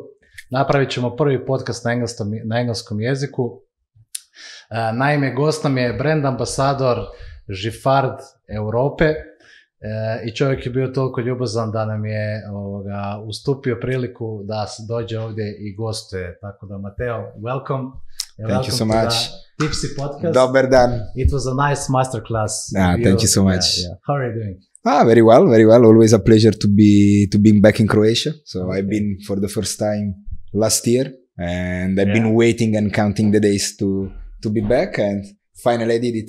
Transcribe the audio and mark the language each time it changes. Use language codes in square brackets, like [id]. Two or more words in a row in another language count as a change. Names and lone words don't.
[hr] Napravit ćemo prvi podcast na engleskom jeziku. Naime, gost nam je brand ambasador Giffard Europe i čovjek je bio toliko ljubazan da nam je ustupio priliku da se dođe ovdje i gostuje. Tako da, Matteo, [en] welcome. Thank you so much. Tipsy Podcast. [hr] Dobar dan. [en] It was a nice masterclass. Thank you so much. Yeah. How are you doing? Very well, very well. Always a pleasure to be back in Croatia. So okay. I've been for the first time last year, and I've been waiting and counting the days to be back, and finally I did it.